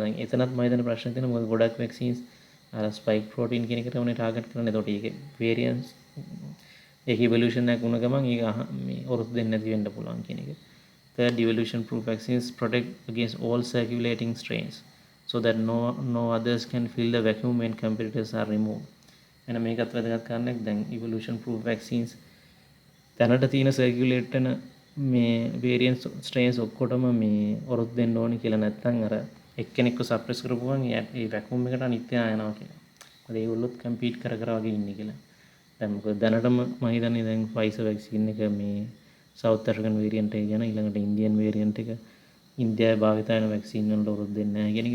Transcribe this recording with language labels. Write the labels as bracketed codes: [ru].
[si] දැන් එතනත් මම හිතන ප්‍රශ්න තියෙනවා. මොකද ගොඩක් වැක්සින්ස් අර ස්පයික් ප්‍රෝටීන් කියන එකට උනේ ටාගට් කරන්නේ. එතකොට ඒකේ වේරියන්ස් ඒක ඉවොලුෂන් එකක් වුණ ගමන් ඒක මේ ඔරොත්තු දෙන්නේ නැති වෙන්න පුළුවන් කියන එක. [en] Third, evolution proof vaccines protect against all circulating strains so that no others can fill the vacuum when competitors are removed. [si] එන මේකත් වැදගත් කාරණයක්. දැන් evolution proof vaccines දැනට තියෙන circulate වෙන මේ variants strains ඔක්කොටම මේ ඔරොත්තු දෙන්න ඕනේ කියලා නැත්නම් අර එක්කෙනෙක්ව suppress කරපුවම ඒ vacuum එකට අනිත් කෙනා යනවා කියලා. මොකද ඒගොල්ලොත් compete කර වගේ ඉන්නේ කියලා. දැන් මොකද දැනටම මම හිතන්නේ දැන් Pfizer vaccine එක මේ South African variant එක ගැන ඊළඟට Indian variant එක ඉන්දියාවේ භාවිත වෙන vaccine වලට ඔරොත්තු දෙන්නේ නැහැ කියන එක.